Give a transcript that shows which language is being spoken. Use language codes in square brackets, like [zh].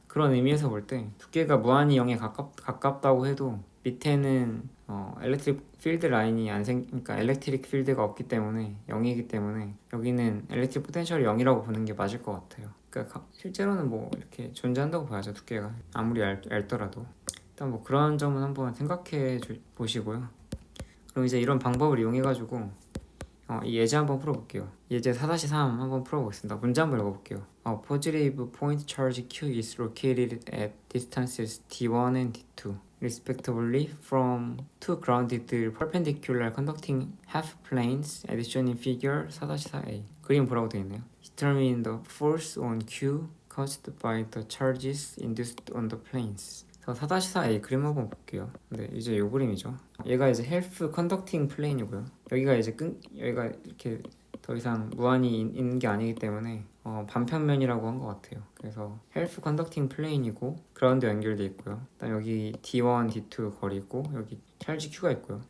[ko] 그런 의미에서 볼 때 두께가 무한히 0에 가깝다고 해도 밑에는 엘렉트릭 필드 라인이 그러니까 엘렉트릭 필드가 없기 때문에 0이기 때문에 여기는 엘렉트릭 포텐셜이 0이라고 보는 게 맞을 것 같아요. 그러니까 실제로는 뭐 이렇게 존재한다고 봐야죠. 두께가 아무리 얇더라도 일단 뭐 그런 점은 한번 생각해 보시고요. 그럼 이제 이런 방법을 이용해 가지고 이 예제 한번 풀어볼게요. 예제 4-3 한번 풀어보겠습니다. 문제 한번 읽어볼게요. [en] Positive point charge Q is located at distances D1 and D2. respectively from two grounded perpendicular conducting half planes as shown in figure 4-4a. [ko] 그림 보라고 되어 있네요. [en] Determine the force on Q caused by the charges induced on the planes. [ko] 4-4a 그림 한번 볼게요. 네, 이제 이 그림이죠. 얘가 이제 half conducting plane이고요. 여기가 이제 여기가 이렇게 더 이상 무한히 있는 게 아니기 때문에 반평면이라고 한 것 같아요. 그래서 half conducting plane이고 그라운드 연결돼 있고요. 그다음 여기 D1, D2 거리고 여기 찰지 Q가 있고요.